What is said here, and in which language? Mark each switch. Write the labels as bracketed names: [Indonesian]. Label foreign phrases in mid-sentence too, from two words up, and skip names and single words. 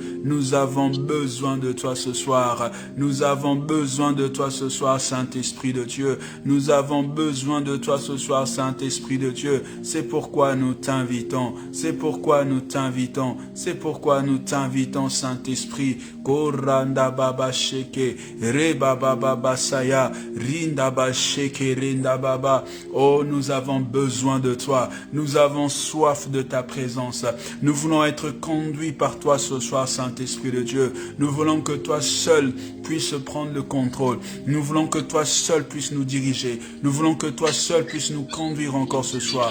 [French] Nous avons besoin de toi ce soir. Nous avons besoin de toi ce soir, Saint-Esprit de Dieu. Nous avons besoin de toi ce soir, Saint-Esprit de Dieu. C'est pourquoi nous t'invitons. C'est pourquoi nous t'invitons. C'est pourquoi nous t'invitons, Saint-Esprit. Koranda baba sheke, re baba baba saya, rinda ba sheke, rinda baba. Oh, nous avons besoin de toi. Nous avons soif de ta présence. Nous voulons être conduits par toi ce soir, Saint-Esprit de Dieu. Nous voulons que toi seul puisses prendre le contrôle. Nous voulons que toi seul puisses nous diriger. Nous voulons que toi seul puisses nous conduire encore ce soir.